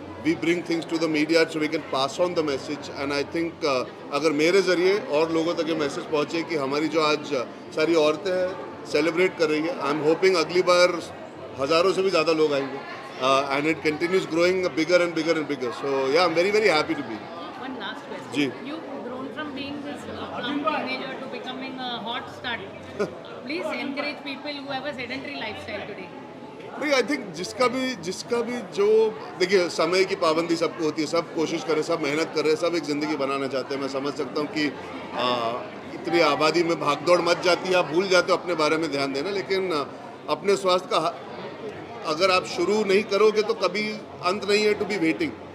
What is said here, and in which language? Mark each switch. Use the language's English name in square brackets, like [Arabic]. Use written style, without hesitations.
[English] We bring things to the media so we can pass on the message, and I think [Hindi] अगर मेरे ज़रिए और लोगों तक ये मैसेज पहुँचे कि हमारी जो आज सारी औरतें हैं सेलिब्रेट कर रही है, [English] I am hoping [Hindi] अगली बार हज़ारों से भी ज़्यादा लोग आएंगे. [English] And it continues growing bigger and bigger and bigger. So yeah, I'm very happy to be. One last question. [Hindi] Ji. [English] You've grown from being this plump teenager to becoming a hot stud. Please encourage people who have a sedentary lifestyle today. [Hindi] भाई [English] I think [Hindi] जिसका भी जो देखिए समय की पाबंदी सबको होती है, सब कोशिश करें, सब मेहनत कर रहे हैं, सब एक ज़िंदगी बनाना चाहते हैं. मैं समझ सकता हूँ कि इतनी आबादी में भागदौड़ मच जाती है, आप भूल जाते हो अपने बारे में ध्यान देना. लेकिन अपने स्वास्थ्य का अगर आप शुरू नहीं करोगे तो कभी अंत नहीं है [English] To be waiting.